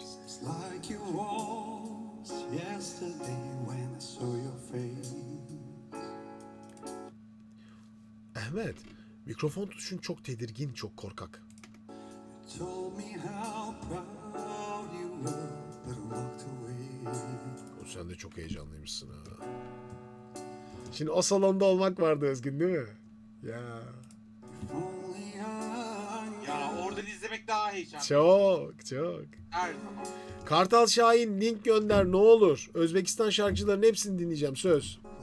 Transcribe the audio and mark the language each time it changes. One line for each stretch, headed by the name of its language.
English: It's like it was yesterday when I saw your face.
Turkish: Ahmet, mikrofon tutuşun çok tedirgin, çok korkak.
English: Told me how proud you were, but I walked away.
Turkish: O sen de çok heyecanlıymışsın ha. Şimdi o salonda olmak vardı Özgün değil mi? Ya.
English: Only I
Turkish: Ya oradan izlemek daha heyecanlı. Çok. Her zaman. Kartal Şahin link gönder ne olur. Özbekistan şarkıcılarının hepsini dinleyeceğim söz.